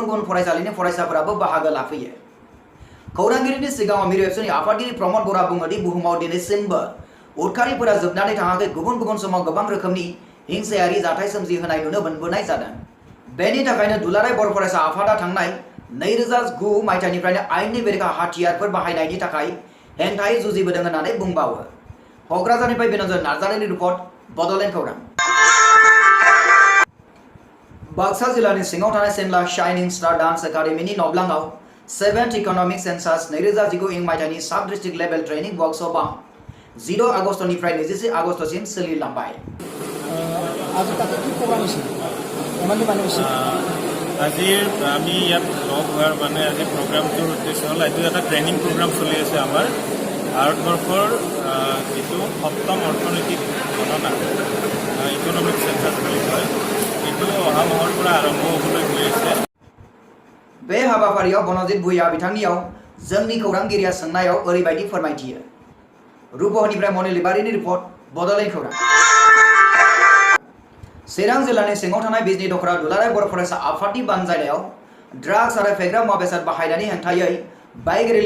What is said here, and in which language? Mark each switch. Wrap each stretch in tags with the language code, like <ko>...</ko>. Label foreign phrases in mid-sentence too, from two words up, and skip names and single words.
<brx>गुबुन फरायसालिनि फरायसाफोराबो बाहागो लाफैयो खौरांगिरिनि सिगाङाव मिरु एबसुनि आफादगिरि प्रमद बरा बुङो दि बुहुमाव दिनैसिमबो उदखारिफोरा जोबनानै थाङाखै गुबुन गुबुन समाव गोबां रोखोमनि हिंसायारि जाथाय सोमजिहोनाय नुनो मोनबोनाय जादों बेनि थाखायनो दुलाराय बर' फरायसा आफादा थांनाय 2009 मायथाइनिफ्रायनो आयेननि बेरेखा हाथियारफोर बाहायनायनि थाखाय हेंथायै जुजिबोदों होननानै बुंबावो क'क्राझारनिफ्राय बिनोजर नार्जारिनि रिपर्ट बड'लेण्ड खौरां बाक्सा जिल्लानि सिङाव थानाय सिमला शाइनिं स्टार डान्स एकाडेमीनि नब्लाङाव 7th</brx> <en>economic census</en> <brx>2019 इं मायथाइनि</brx> <en>sub district level training workshop</en> <brx>10 आगष्टनिफ्राय 21 आगष्टसिम सोलिलांबाय</brx> <as>আজি তাতে কি প্ৰগ্ৰাম হৈছিল ধেমালি মানে হৈছিল আজিৰ আমি ইয়াত লগ হোৱাৰ মানে আজি প্ৰগ্ৰামটোৰ উদ্দেশ্য হ'ল আজি এটা</as> <en>training program</en> <as>চলি আছে আমাৰ ভাৰতবৰ্ষৰ যিটো সপ্তম অৰ্থনৈতিক গণনা</as> <en>economic census</en> <as>বুলি কয় এইটো অহা মাহৰ পৰা আৰম্ভ হ'বলৈ গৈ আছে</as> <brx>बे हाबाफारियाव बनजित भुइया बिथांनियाव जोंनि खौरांगिरिया सोंनायाव ओरैबायदि फोरमायथियो रुपहनिफ्राय मनिल इबारिनि रिपर्ट बड'लेण्ड खौरां चिरां जिल्लानि सिङाव थानाय बिजनि दखरा दुलाराय बर' फरायसा आफादनि बानजायनायाव ड्राग्स आरो फेग्रा मुवा बेसाद बाहायनायनि हेंथायै</brx> <en>bike rally</en>